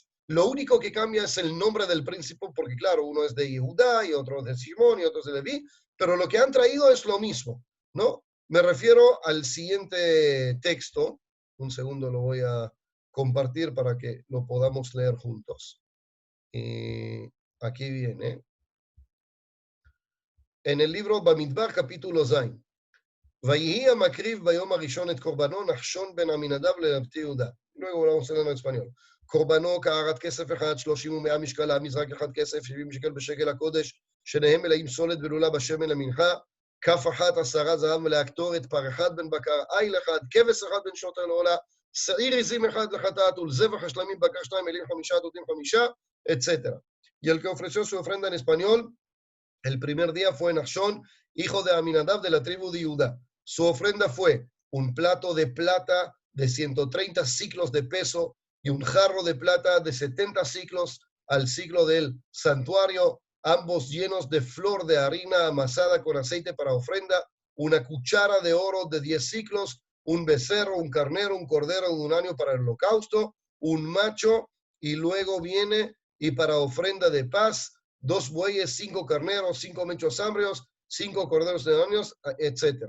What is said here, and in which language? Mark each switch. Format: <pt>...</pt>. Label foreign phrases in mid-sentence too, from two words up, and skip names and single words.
<es>Lo único que cambia es el nombre del príncipe, porque claro, uno es de Yehudá y otro es de Simón y otro es de Leví, pero lo que han traído es lo mismo, ¿no? Me refiero al siguiente texto. Un segundo lo voy a compartir para que lo podamos leer juntos. Aquí viene. En el libro Bamidbar, capítulo Zain.</es> <he>ויהי המקריב ביום הראשון את קורבנו נחשון בן עמינדב לנבטי יהודה.</he> <es>Luego vamos a leer en español.</es> <he>קורבנו קערת כסף אחד, 30 ו100 משקלה, מזרק אחד כסף, 70 שקל בשקל הקודש, שניהם מלאים סולת ולולה בשמן למנחה, כף אחת 10 זהב מלאה קטורת, פר אחד בן בקר, איל אחד, כבש אחד בן שוטר לעולה, שעיר עזים אחד לחטאת, ולזבח השלמים בקר 2, אלים 5, דודים 5,</he> <es>etc. Y el que ofreció su ofrenda en español, el primer día fue Nachshon, hijo de Aminadab de la tribu de Judá. Su ofrenda fue un plato de plata de 130 ciclos de peso y un jarro de plata de 70 ciclos al ciclo del santuario, ambos llenos de flor de harina amasada con aceite para ofrenda, una cuchara de oro de 10 ciclos, un becerro, un carnero, un cordero de un año para el holocausto, un macho, y luego viene y para ofrenda de paz, 2 bueyes, 5 carneros, 5 mechos hambrios, 5 corderos de años, etc.</es>